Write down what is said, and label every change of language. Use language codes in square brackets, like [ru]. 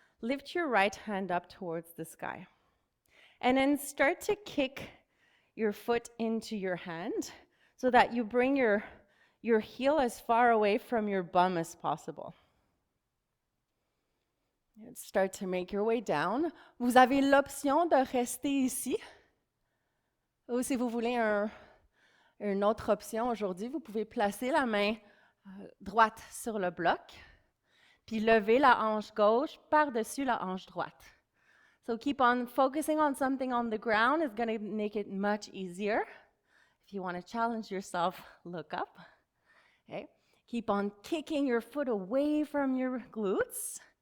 [en] Lift your right hand up towards the sky. And then start to kick your foot into your hand so that you bring your heel as far away from your bum as possible. And start to make your way down. [fr] Vous avez l'option de rester ici. Ou si vous voulez une autre option aujourd'hui, vous pouvez placer la main droite sur le bloc, puis lever la hanche gauche par-dessus la hanche droite. [en] So keep on focusing on something on the ground. It's going to make it much easier. If you want to challenge yourself, look up. Okay. Keep on kicking your foot away from your glutes.